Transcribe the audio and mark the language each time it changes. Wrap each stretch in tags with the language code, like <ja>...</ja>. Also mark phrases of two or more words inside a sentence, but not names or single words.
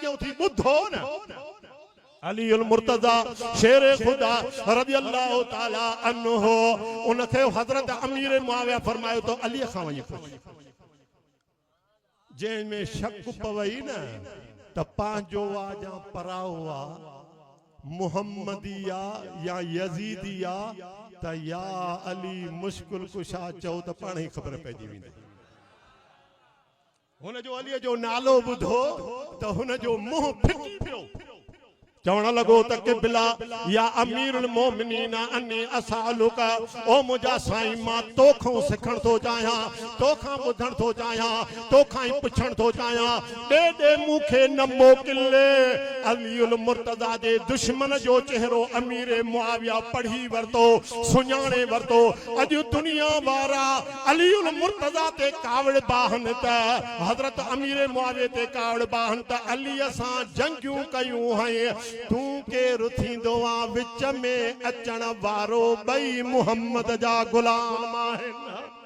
<sd>अॻियां थी ॿुधो न अलीउल मुर्तज़ा शेर खुदा</sd> <ar>رضي الله تعالى عنه</ar> <sd>उनखे हज़रत अमीर मुआविया फरमायो तो अली खां वञी पुछ जंहिं में शक पवई न त पंहिंजो आ या पराओ आ मुहम्मदिया या यजीदिया त या अली मुश्किल कुशा चओ त पाण ई ख़बर पइजी वेंदी हुन जो अलीअ जो नालो ॿुधो त हुन जो मुंहुं फिटी पियो चवण लॻो त क़िबला</sd> <ar>يا أمير المؤمنين إني أسألك</ar> <sd>ओ मुंहिंजा साईं मां तोखां सिखण थो चाहियां तोखां ॿुधण थो चाहियां तोखां ई पुछण थो चाहियां ॾे मूंखे न मोकिले अलीउल मुर्तज़ा जे दुश्मन जो चेहरो अमीर मुआविया पढ़ी वरितो सुञाणे वरितो अॼु दुनिया वारा अलीउल मुर्तज़ा ते कावड़ बाहन त हज़रत अमीर मुआविया ते कावड़ बाहन त अलीअ सां जंगियूं कयूं हैं तू केरु थींदो आ विच में अचण वारो ॿई मुहम्मद जा गुलाम आहिनि</sd>